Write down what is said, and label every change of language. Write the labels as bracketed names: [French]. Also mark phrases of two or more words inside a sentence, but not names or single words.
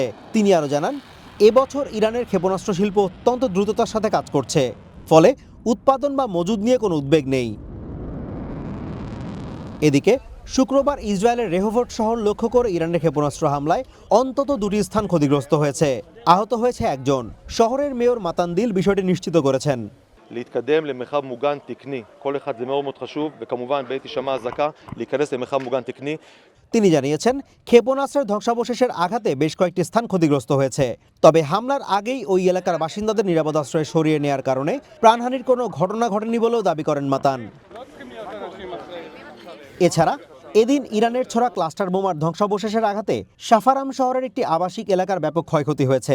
[Bangla] তিনি আরও জানান, এবছর ইরানের ক্ষেপণাস্ত্র শিল্প অত্যন্ত দ্রুততার সাথে কাজ করছে, ফলে উৎপাদন বা মজুদ নিয়ে কোনো উদ্বেগ নেই। এদিকে শুক্রবার ইসরায়েলের রেহোভট শহর লক্ষ্য করে ইরানের ক্ষেপণাস্ত্র হামলায় অন্তত 2টি স্থান ক্ষতিগ্রস্ত হয়েছে। আহত হয়েছে একজন। শহরের মেয়র মাতানদিল বিষয়টি নিশ্চিত করেছেন। [Hebrew] להתקדם למרחב מוגן תקני. כל אחד זה מאוד מאוד חשוב, וכמובן בעת הישמע אזעקה להיכנס למרחב מוגן תקני. [Bangla] তিনি জানিয়েছেন, ক্ষেপণাস্ত্রের ধ্বংসাবশেষের আঘাতে বেশ কয়েকটি স্থান ক্ষতিগ্রস্ত হয়েছে। তবে হামলার আগেই ওই এলাকার বাসিন্দাদের নিরাপদ আশ্রয়ে সরিয়ে নেওয়ার কারণে প্রাণহানির কোনো ঘটনা ঘটেনি বলেও দাবি করেন মাতান। এছাড়া এদিন ইরানের ছোড়া ক্লাস্টার বোমার ধ্বংসাবশেষের আঘাতে সাফারাম শহরের একটি আবাসিক এলাকার ব্যাপক ক্ষয়ক্ষতি হয়েছে।